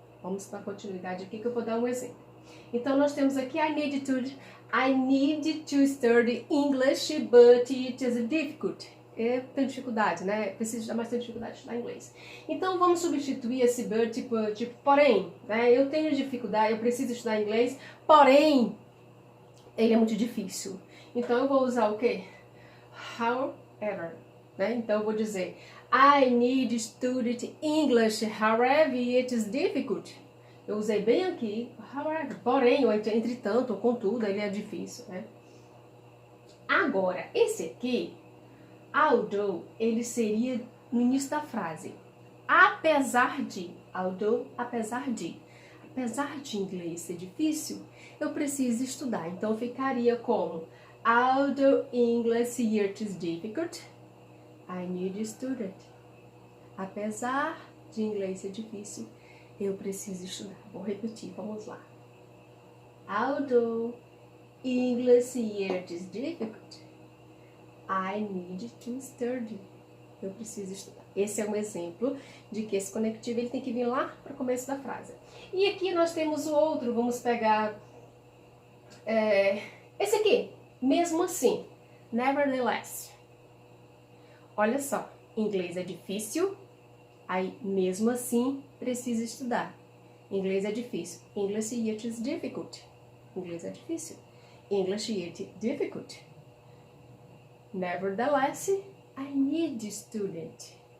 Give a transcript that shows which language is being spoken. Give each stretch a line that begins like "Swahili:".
Portuguese: Vamos dar continuidade aqui que eu vou dar um exemplo. Então, nós temos aqui
English: I need to study English, but it is difficult.
Portuguese: Eu tenho dificuldade, né? Preciso dar mais dificuldade de estudar inglês. Então, vamos substituir esse but tipo porém, né? Eu tenho dificuldade, eu preciso estudar inglês, porém, ele é muito difícil. Então, eu vou usar o quê? However, né? Então, eu vou dizer
English: I need to study English, however, it is difficult.
Portuguese: Eu usei bem aqui, however, porém, ou entretanto, ou contudo, ele é difícil, né? Agora, esse aqui, although, ele seria no início da frase. Apesar de, although, apesar de inglês ser difícil, eu preciso estudar. Então, ficaria como
English: although English is difficult, I need to study it.
Portuguese: Apesar de inglês ser difícil, eu preciso estudar. Vou repetir, vamos lá.
English: Although English is difficult, I need to study.
Portuguese: Eu preciso estudar. Esse é um exemplo de que esse conectivo ele tem que vir lá para o começo da frase. E aqui nós temos o outro. Vamos pegar esse aqui. Mesmo assim, nevertheless. Olha só, inglês é difícil, aí mesmo assim precisa estudar. Inglês é difícil.
English: English it is difficult.
Portuguese: Inglês é difícil.
English: English it is difficult. Nevertheless, I need to study it.